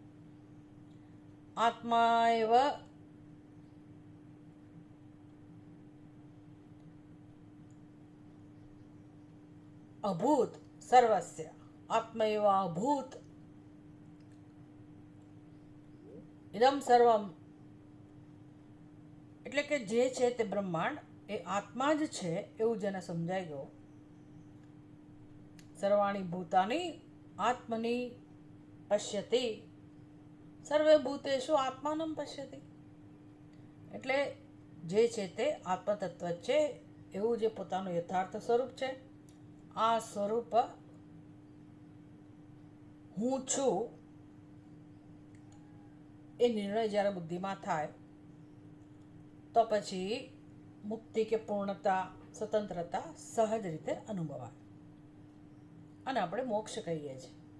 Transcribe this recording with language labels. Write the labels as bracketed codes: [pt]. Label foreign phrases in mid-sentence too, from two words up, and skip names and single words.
[sa] आत्मा एव अभूत सर्वस्य, आत्मा एव अभूत इदम् सर्वम्. [gu] એટલે કે જે છે તે બ્રહ્માંડ એ આત્મા જ છે એવું જેને સમજાઈ ગયું. [sa] सर्वाणि भूतानि आत्मनि पश्यति, सर्वे भूतेषु आत्मानम् पश्यति. [gu] એટલે જે છે તે આત્મતત્વ છે એવું જે પોતાનું યથાર્થ સ્વરૂપ છે, આ સ્વરૂપ હું છું એ નિર્ણય જ્યારે બુદ્ધિમાં થાય તો પછી મુક્તિ કે પૂર્ણતા સ્વતંત્રતા સહજ રીતે અનુભવાય, અને આપણે મોક્ષ કહીએ છીએ.